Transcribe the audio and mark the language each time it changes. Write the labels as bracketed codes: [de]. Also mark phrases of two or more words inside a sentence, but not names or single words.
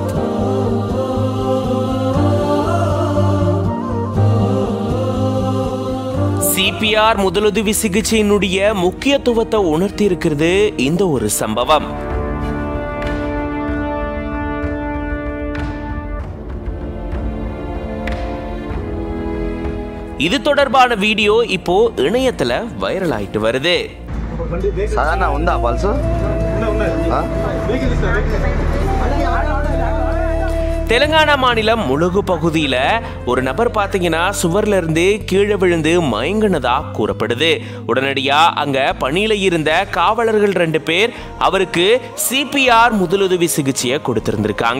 [ta] சிபிஆர் முதலுதவி சிகிச்சையினுடைய முக்கியத்துவத்தை உணர்த்தி இருக்கிறது இந்த ஒரு சம்பவம். இது தொடர்பான வீடியோ இப்போ இணையத்துல வைரல் ஆயிட்டு வருது. [te] సాధారణ ఉందా పల్సు [ta] தெலுங்கானா மாநிலம் முழுகு பகுதியில ஒரு நபர் பாத்தீங்கன்னா சுவர்ல இருந்து கீழே விழுந்து மயங்கினதா கூறப்படுது. உடனடியா அங்க பணியில இருந்த காவலர்கள் 2 பேர் அவருக்கு சிபிஆர் முதலுதவி சிகிச்சையை கொடுத்திருந்திருக்காங்க.